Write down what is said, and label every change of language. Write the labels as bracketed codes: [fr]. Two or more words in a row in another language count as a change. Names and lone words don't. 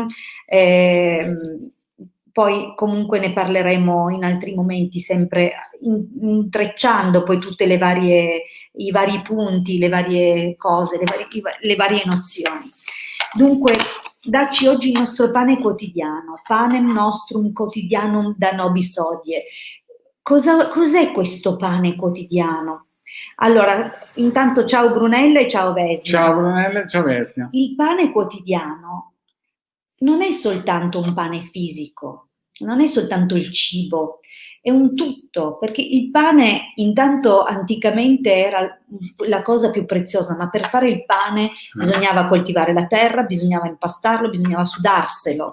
[it] Poi comunque ne parleremo in altri momenti, sempre intrecciando poi tutte i vari punti, le varie cose, le varie nozioni. Dunque, dacci oggi il nostro pane quotidiano, [la] panem nostrum quotidianum da nobis hodie. [it] Cos'è questo pane quotidiano? Allora, intanto ciao Brunella e ciao Vesnia. Ciao Brunella e ciao Vesnia. Il pane quotidiano non è soltanto un pane fisico, non è soltanto il cibo, è un tutto, perché il pane intanto anticamente era la cosa più preziosa, ma per fare il pane bisognava coltivare la terra, bisognava impastarlo, bisognava sudarselo.